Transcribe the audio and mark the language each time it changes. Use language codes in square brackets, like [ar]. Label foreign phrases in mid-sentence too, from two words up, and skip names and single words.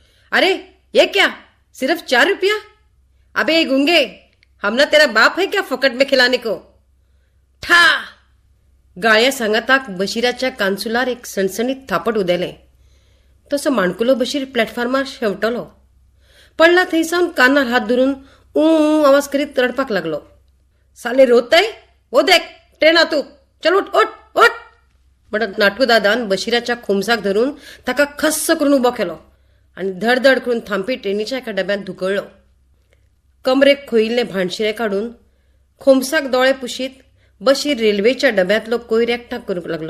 [hi] अरे ये क्या, सिर्फ 4 रुपया? अबे ये गुंगे, हम ना तेरा बाप है क्या फकट में खिलाने को? ठा! [kok] गाळ्या सांगाताक बशीराच्या कांसुलार एक सणसणीत थापट उदेले. तसो माणकुलो बशीर प्लॅटफॉर्मार शेवटलो. पडला थंयसावन कानार हात धरून ऊ आवाज करीत रडपाक लागलो. [hi] साले रोतय? ओ देख ट्रेन तू, चल उठ उठ उठ [kok] म्हणत नाटू दादान बशीराच्या खोमसाक धरून ताका खस्स करून उबो केलो आणि धडधड करून थांबी ट्रेनीच्या एका डब्यात धुकळलो. कमरेक खोयिल्ले भांडशिरे काढून खोमसाक दोळे पुशीत बशीर रेल्वेच्या डब्यातलो कोयर एकठाक करूंक लागलो.